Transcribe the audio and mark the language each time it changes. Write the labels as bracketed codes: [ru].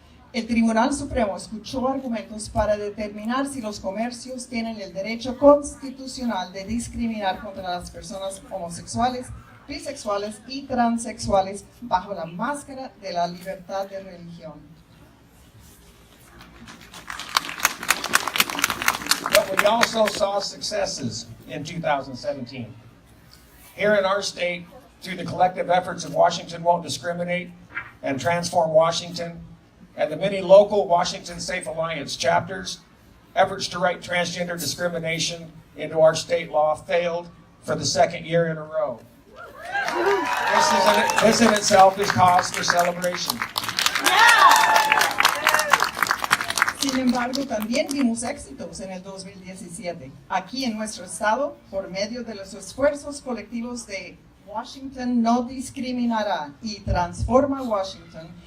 [es] El Tribunal Supremo escuchó argumentos para determinar si los comercios tienen el derecho constitucional de discriminar contra las personas homosexuales, bisexuales y transexuales bajo la máscara de la libertad de religión. [en] But we also saw successes in 2017. Here in our state, through the collective efforts of Washington Won't Discriminate and Transform Washington, and the many local Washington Safe Alliance chapters, efforts to write transgender discrimination into our state law failed for the second year in a row. This in itself is cause for celebration. [es] Sin embargo, también vimos éxitos en el 2017. Aquí en nuestro estado, por medio de los esfuerzos colectivos de Washington No Discriminará y Transforma Washington,